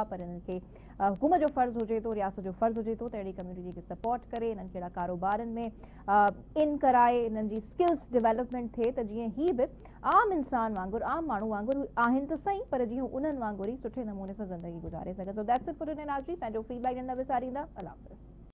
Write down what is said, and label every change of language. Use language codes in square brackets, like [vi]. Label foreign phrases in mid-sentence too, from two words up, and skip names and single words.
[sd] पर इन्हनि खे हुकूमत जो फ़र्ज़ु हुजे थो, रियासत जो फ़र्ज़ु हुजे थो त अहिड़ी कम्यूनिटी खे सपोर्ट करे, इन्हनि खे अहिड़ा कारोबारनि में इन कराए, इन्हनि जी [en] skills development [sd] थिए त जीअं ही बि आम इंसान वांगुरु, आम माण्हू वांगुरु आहिनि त सही, पर जीअं उन्हनि वांगुरु ई सुठे नमूने सां ज़िंदगी गुज़ारे सघे। [en] So that's it for today नाज़रीन। [sd] पंहिंजो फीडबैक न विसारींदा। अल्लाह हाफ़िज़।